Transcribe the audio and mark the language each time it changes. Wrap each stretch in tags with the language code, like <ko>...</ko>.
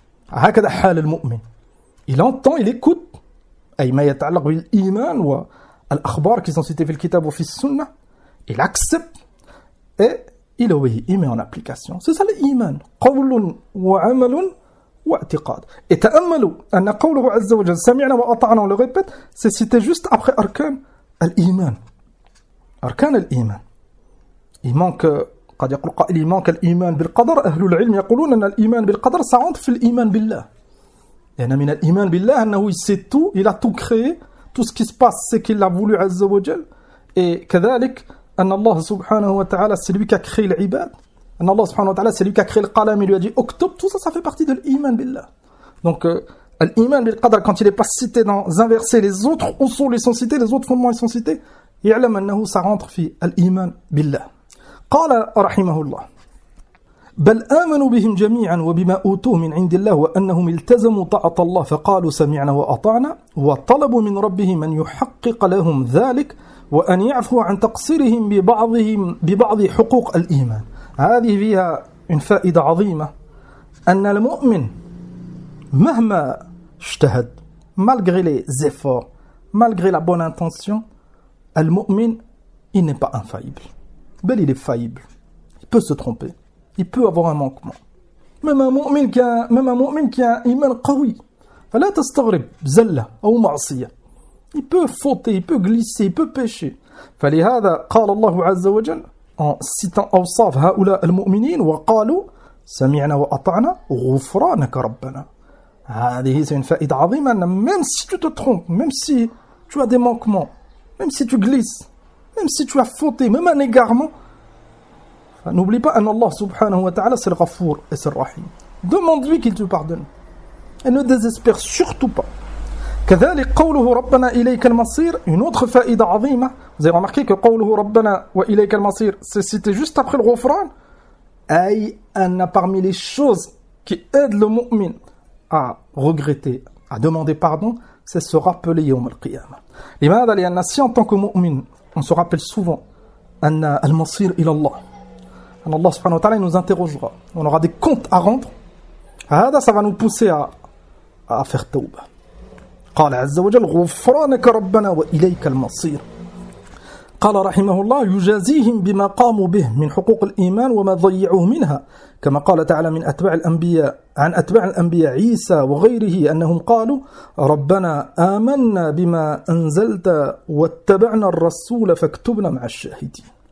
<ar>هكذا حال المؤمن,</ar> <fr>il entend, il écoute,</fr> <ar>أي ما يتعلق بالإيمان والأخبار</ar> <fr>qui sont citées</fr> <ar>في الكتاب وفي السنة,</ar> <fr>il accepte et il obéit, il met en application. C'est ça l'Iman, قول وعمل واعتقاد. Et تأملوا أن قوله عز وجل سمعنا وأطعنا, on le répète, c'est cité juste après أركان الإيمان.</fr> <ar>أركان الإيمان,</ar> <fr>il manque,</fr> <ar>قد يقول قائل إيمانك الإيمان بالقدر, أهل العلم يقولون أن الإيمان بالقدر سعنت في الإيمان بالله, لأن من الإيمان بالله أنه</ar> <fr>il sait tout, il a tout créé, tout ce qui se passe c'est qu'il a voulu</fr> <ar>عز وجل.</ar> <fr>Et</fr> <ar>كذلك أن الله سبحانه وتعالى</ar> <fr>c'est lui qui a créé العباد,</fr> <ar>أن الله سبحانه وتعالى</ar> <fr>c'est lui qui a créé القلم, il lui a dit اكتب, tout ça ça fait partie de l'</fr> <ar>إيمان بالله.</ar> <fr>Donc</fr> <ar>الإيمان بالقدر</ar> <fr>quand il n'est pas cité dans un verset, les autres أصول sont cités, les autres fondements sont cités,</fr> <ar>يعلم أنه سعنت في الإيمان بالله. قال رحمه الله بل آمنوا بهم جميعا وبما أوتوه من عند الله وأنهم التزموا طاعة الله فقالوا سمعنا وأطعنا وطلبوا من ربهم أن يحقق لهم ذلك وأن يعفو عن تقصيرهم ببعض حقوق الإيمان. هذه فيها فائدة عظيمة, أن المؤمن مهما اجتهد</ar> <fr>malgré les efforts malgré la bonne intention, المؤمن il n'est pas infaillible. Bel, il est faillible. Il peut se tromper. Il peut avoir un manquement. Même un mu'min qui a un iman qawi.</fr> <ar>فلا تستغرب زلة أو معصية.</ar> <fr>Il peut fauter, il peut glisser, il peut pécher.</fr> <ar>فلهذا قال الله عز وجل</ar> <fr>en citant</fr> <ar>أوصاف هؤلاء المؤمنين وقالوا سمعنا وأطعنا غفرانك ربنا. هذه هي فائدة عظيمة,</ar> <fr>أن même si tu te trompes, même si tu as des manquements, même si tu glisses, même si tu as fauté, même un égarement, n'oublie pas, Allah subhanahu wa ta'ala, c'est le ghafour et c'est le rahim. Demande-lui qu'il te pardonne. Et ne désespère surtout pas.</fr> <ar>كذلك قوله ربنا إليك المصير,</ar> <fr>une autre faïda</fr> <ar>عظيمة.</ar> <fr>Vous avez remarqué que</fr> <ar>قوله ربنا وإليك المصير,</ar> <fr>c'est cité juste après le ghafran. Aïe, anna parmi les choses qui aident le mu'min à regretter, à demander pardon, c'est se rappeler يوم القيامة.</fr> <ar>لماذا لأن</ar> <fr>si en tant que mu'min, on se rappelle souvent</fr> <ar>أن المصير إلى الله, أن الله سبحانه وتعالى</ar> <fr>nous interrogera, on aura des comptes à rendre, هذا ça va nous pousser à faire توبة.</fr> <ar>قال عز وجل غفرانك ربنا وإليك المصير. قال رحمه الله يجازيهم بما قاموا به من حقوق الإيمان وما ضيعوه منها، كما قال تعالى من أتباع الأنبياء عن أتباع الأنبياء عيسى وغيره أنهم قالوا ربنا آمنا بما أنزلت واتبعنا الرسول فاكتبنا مع الشاهدين.</ar>